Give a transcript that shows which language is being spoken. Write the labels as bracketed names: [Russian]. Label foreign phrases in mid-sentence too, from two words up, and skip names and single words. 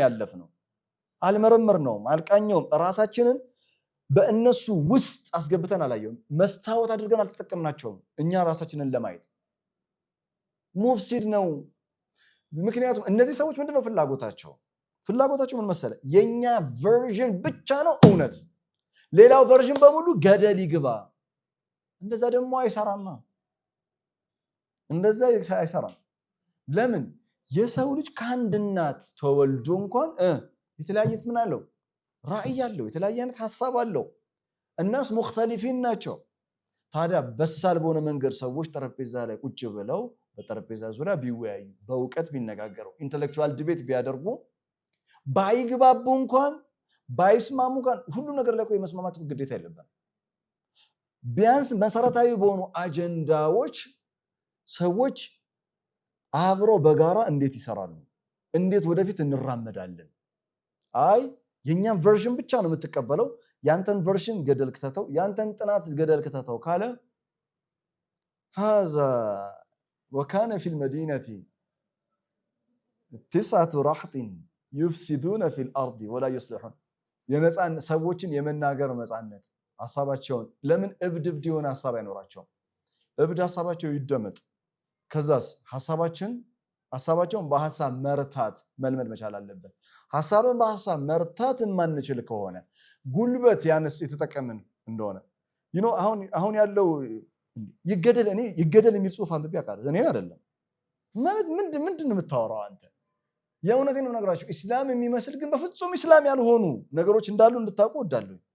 [Amharic] ያለፍነው አልመረመርነውም አልቃኘውም ራሳችንን በእነሱ ውስጥ አስገብተን አላየውም መስታወት አድርገን አልተጠቀምናቸውም እኛ ራሳችንን ለማየት ሙፍሲድ ነው ምክንያቱም እነዚህ ሰዎች ምንድነው ፍላጎታቸው ምን መሰለ የኛ ቨርዥን ብቻ ነው እውነት ሌላው ቨርዥን በሙሉ ገደል ይግባ እንደዛ ደግሞ አይሰራማ እንደዛ አይሰራም ለምን የሰው ልጅ ከአንድ እናት ተወልዶ እንኳን የተለያየ ምን አለው ራዕይ አለው የተለያየ አይነት ሐሳብ አለው الناس مختلفين ናቸው ታዲያ በሳል በሆነ መንገድ ሰዎች ጠረጴዛ ላይ ቁጭ ብለው በጠረጴዛ ዙሪያ ቢወያዩ በእውቀት ቢነጋገሩ [English] intellectual debate [Amharic] ቢያደርጉ ባይግባቡ እንኳን ባይስማሙ እንኳን ሁሉ ነገር ላይ የመስማማት ግዴታ የለበትም ቢያንስ መሰረታዊ በሆኑ አጀንዳዎች ሰዎች አብሮ በጋራ እንዴት ይሰራሉ እንዴት ወደፊት እንራመዳለን አይ የኛን ቨርዥን ብቻ ነው የምትቀበለው ያንተን ቨርዥን ገደል ከተተው ያንተን ጥናት ገደል ከተተው ካለ [Arabic] هذا وكان في المدينة 9 رهط يفسدون في الأرض ولا يصلحون [Amharic] የነፃን ሰዎችን የመናገር ነፃነት ሐሳባቸውን ለምን እብድ የሆነ ሐሳብ አይኖራቸው እብድ ሐሳባቸው ይደመጥ ከዛስ ሐሳባቸውን በሐሳብ መርታት መልመድ መቻል አለበት ሐሳብን በሐሳብ መርታት ማንችል ከሆነ ጉልበት ያንስ የተጠቀምን እንደሆነ አሁን ያለው ይገደል የሚል ጽሑፍ አንብቤ አውቃለሁ እኔ አይደለም ማለት ምንድን የምታወራው አንተ የእውነቴን ነው ነገራችሁ እስላም የሚመስል ግን በፍጹም እስላም ያልሆኑ ነገሮች እንዳሉ እንድታውቁ ወዳለሁ